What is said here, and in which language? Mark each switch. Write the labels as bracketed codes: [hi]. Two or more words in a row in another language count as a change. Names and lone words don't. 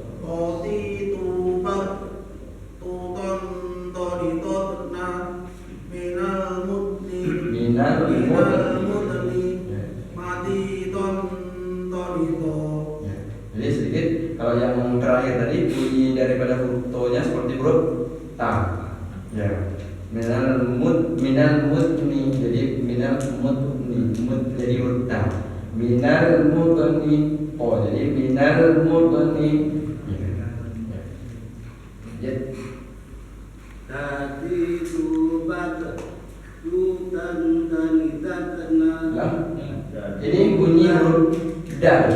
[ar] Minal mutoni. [id] Ya. Jadi sedikit kalau yang terakhir tadi bunyi daripada huruf to-nya seperti huruf ta. Ya. [ar] Minal mutni. [id] Jadi [ar] minal mutni. [id] Mut jadi huruf ta. [ar] Minal mutni. [id] Oh, jadi [ar] minal mutni. [id] Ya. Tadi tubat tutan tanita tena Lah. Ini bunyi huruf da.